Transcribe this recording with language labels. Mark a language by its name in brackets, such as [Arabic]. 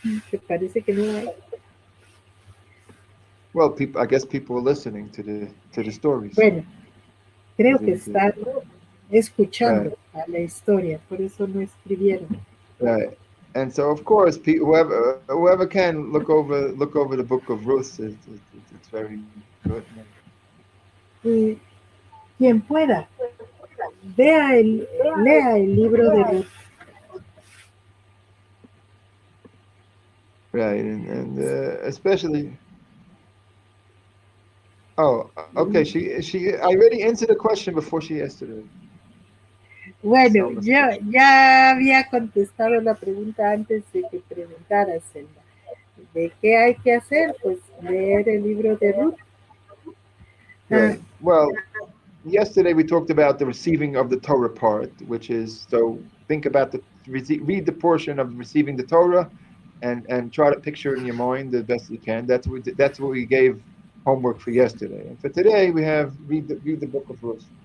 [Spanish] ¿Te parece que no hay? [English] Well, I guess people are listening to the stories. [Spanish] Bueno, creo que [English] Right. [Spanish] están escuchando a la historia, por eso no escribieron. [English] Right. And so, of course, whoever can look over the book of Ruth. It's very good. [Spanish] Y quien pueda, lea el libro de Ruth. [English] Right, and especially. Oh, okay. She. I already answered the question before she asked it. [Spanish] Bueno, yo ya había contestado la pregunta antes de que preguntaras, Selma. ¿De qué hay que hacer? Pues leer el libro de Ruth. [English] Right. Well, yesterday we talked about the receiving of the Torah part, which is, so think about read the portion of receiving the Torah, and try to picture it in your mind the best you can. That's what we gave homework for yesterday. And for today we have read the book of Ruth.